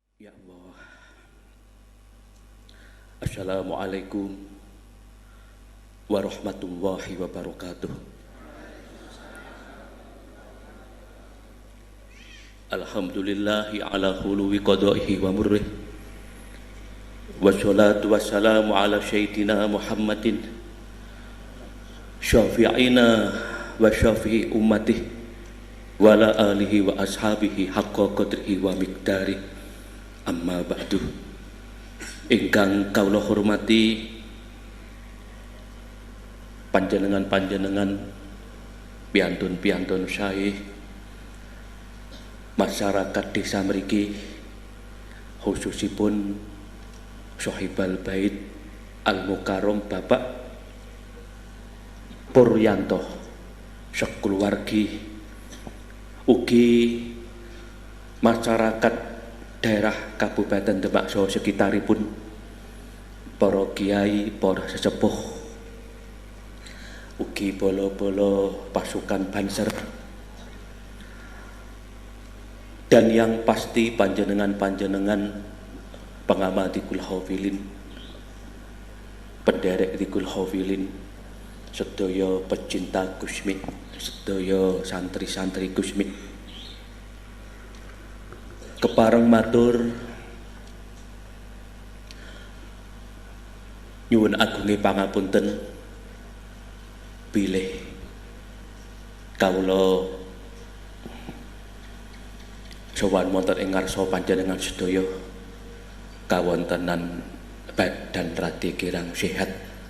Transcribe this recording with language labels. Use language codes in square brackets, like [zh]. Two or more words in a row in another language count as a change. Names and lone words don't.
[ar] يا الله. السلام عليكم ورحمة الله وبركاته. الحمد لله على حلو قضائه ومره. والصلاة والسلام على سيدنا محمد شفيعنا وشافع أمته وعلى آله وأصحابه حق قدره ومقداره. أما بعد. [jv] Ingkang kawula hormati panjenengan-panjenengan piantun-piantun sae masyarakat desa mriki, khususipun [ar] صاحب البيت المكرم [jv] Bapak Puryanto sekuluwargi, ugi masyarakat daerah Kabupaten Demak saha sekitaripun, para kiai, para sesepuh, ugi bolo-bolo pasukan Banser, [id] dan yang pasti [jv] panjenengan-panjenengan pengamat Dikul Hafilin, penderek Dikul Hafilin, sedaya pecinta Gusmi, sedaya santri-santri Gusmi. Kepareng matur nyuwun agunge pangapunten bilih kawula sowan wonten ing ngarsa panjenengan sedaya kawontenan badan radi kirang sehat.